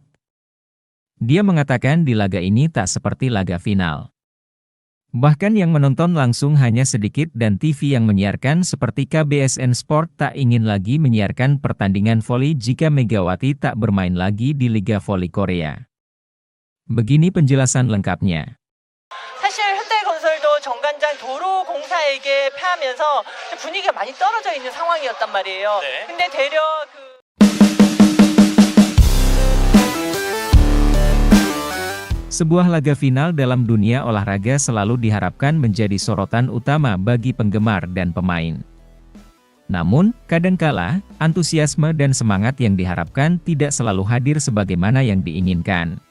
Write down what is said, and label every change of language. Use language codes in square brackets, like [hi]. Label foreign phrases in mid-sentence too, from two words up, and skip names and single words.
[id] Dia mengatakan di laga ini tak seperti laga final. Bahkan yang menonton langsung hanya sedikit dan TV yang menyiarkan seperti KBSN Sport tak ingin lagi menyiarkan pertandingan voli jika Megawati tak bermain lagi di Liga Voli Korea. Begini penjelasan lengkapnya. [ko] 사실 현대건설도 정관장 도로공사에게 패하면서 분위기가 많이 떨어져 있는 상황이었단 말이에요. 네. 근데 되려 [id] Sebuah laga final dalam dunia olahraga selalu diharapkan menjadi sorotan utama bagi penggemar dan pemain. Namun, kadangkala, antusiasme dan semangat yang diharapkan tidak selalu hadir sebagaimana yang diinginkan.